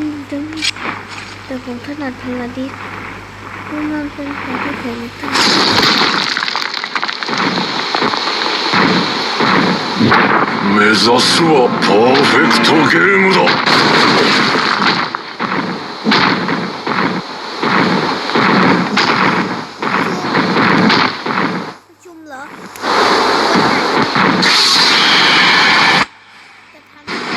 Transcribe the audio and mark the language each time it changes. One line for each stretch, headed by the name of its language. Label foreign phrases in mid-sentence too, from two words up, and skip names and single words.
Thai: จะมีแต่ผมถนัดพลาดิสเพราะมันเป็นของที่ผมถนัด
Japanese: 目指すはパーフェクトゲームだ。
Thai: ประชุมเหรอจะทำ